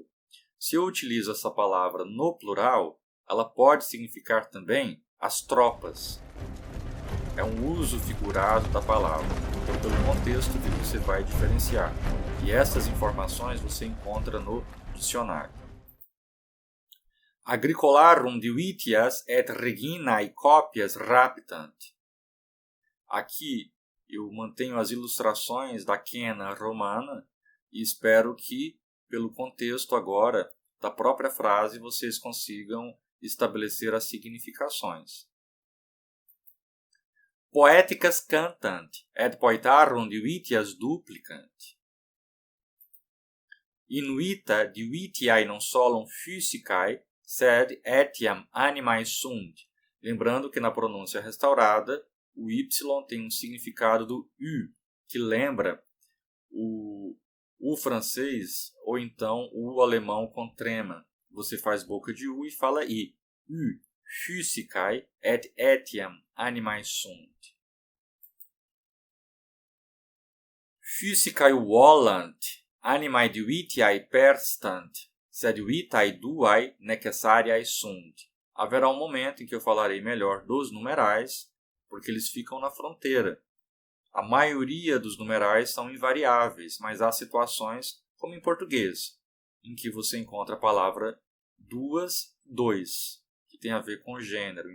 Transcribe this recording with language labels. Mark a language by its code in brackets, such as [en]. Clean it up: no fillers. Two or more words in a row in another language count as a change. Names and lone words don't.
[pt] Se eu utilizo essa palavra no plural, ela pode significar também as tropas. É um uso figurado da palavra, então pelo contexto que você vai diferenciar. E essas informações você encontra no dicionário. [la] Agricolarum divitias et reginae copias raptant. [pt] Aqui eu mantenho as ilustrações da quena romana e espero que, pelo contexto agora da própria frase, vocês consigam estabelecer as significações. [la] Poeticas cantant et poetarum divitias duplicant. Inuita divitiae non solum physicae, sed etiam animae sunt. [pt] Lembrando que na pronúncia restaurada, o Y tem um significado do U, que lembra o francês ou então o alemão com trema. Você faz boca de U e fala I. U, [la] physicae et etiam animae sunt. Physicae volant, animae divitiae perstant, sed vitae duae necessariae sunt. [pt] Haverá um momento em que eu falarei melhor dos numerais, porque eles ficam na fronteira. A maioria dos numerais são invariáveis, mas há situações, como em português, em que você encontra a palavra duas, dois, que tem a ver com gênero.